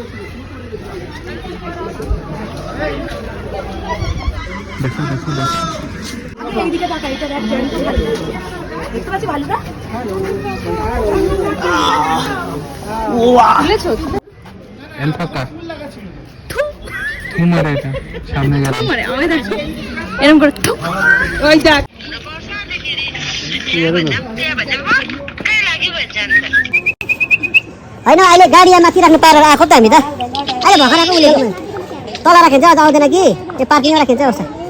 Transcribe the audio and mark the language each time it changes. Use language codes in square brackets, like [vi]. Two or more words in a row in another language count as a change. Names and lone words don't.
[bn] দেখো দেখো দেখো, অ্যালপাকা তোমার এটা সামনে গেল এরকম করে ওই দেখ। [ne] होइन अहिले गाडी माथि राख्नु पारेर आएको त हामी त, अहिले भर्खर आएको उसले तल राखिन्छ, आज आउँदैन कि त्यो पार्किङमा राखिन्छ। उसो